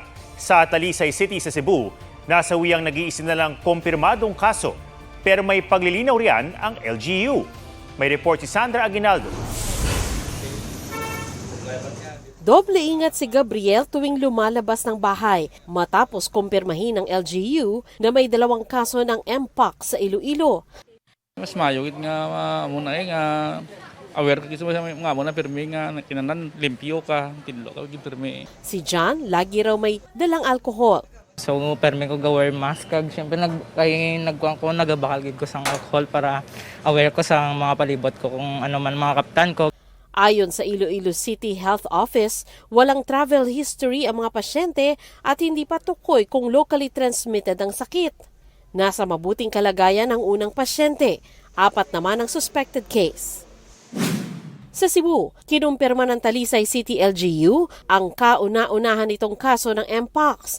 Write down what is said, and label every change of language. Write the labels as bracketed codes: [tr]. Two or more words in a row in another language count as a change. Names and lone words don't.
[tl] Sa Talisay City sa Cebu, nasawi ang nag-iisa na lang kumpirmadong kaso. Pero may paglilinaw riyan ang LGU. May report si Sandra Aguinaldo. Doble ingat si Gabriel tuwing lumalabas ng bahay matapos kumpirmahin ng LGU na may 2 kaso ng Mpox sa Iloilo. [hil] Mas mayugit nga muna nga aware ka sa nga muna pirmi nga kinanan limpyo ka tinlo ka pirmi. [tl] Si John lagi raw may dalang alkohol. [hil] So permi ko ga-wear mask kag syempre nagkuan ko nagabakal gid ko sang alcohol para aware ko sa mga palibot ko kung ano man mga kaptan ko. [tl] Ayon sa Iloilo City Health Office, walang travel history ang mga pasyente at hindi pa tukoy kung locally transmitted ang sakit. Nasa mabuting kalagayan ang unang pasyente, 4 naman ang suspected case. Sa Cebu, kinumpirma ng Talisay City LGU ang kauna-unahan nitong kaso ng Mpox.